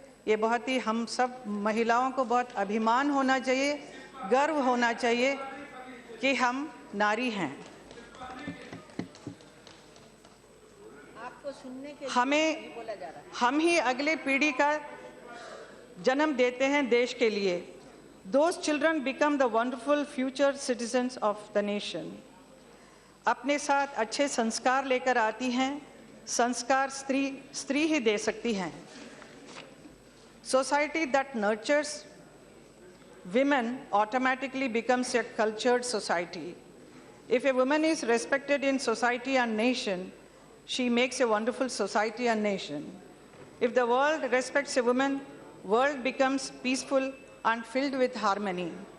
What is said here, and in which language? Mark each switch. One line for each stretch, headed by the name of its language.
Hindi: ये बहुत ही हम सब महिलाओं को बहुत अभिमान होना चाहिए, गर्व होना चाहिए कि हम नारी हैं. आपको सुनने के हमें बोला जा रहा है. हम ही अगले पीढ़ी का जन्म देते हैं देश के लिए.
English: Those children become the wonderful future citizens of the nation.
Hindi: अपने साथ अच्छे संस्कार लेकर आती हैं. संस्कार स्त्री ही दे सकती हैं.
English: Society that nurtures women automatically becomes a cultured society. If a woman is respected in society and nation, she makes a wonderful society and nation. If the world respects a woman, world becomes peaceful and filled with harmony.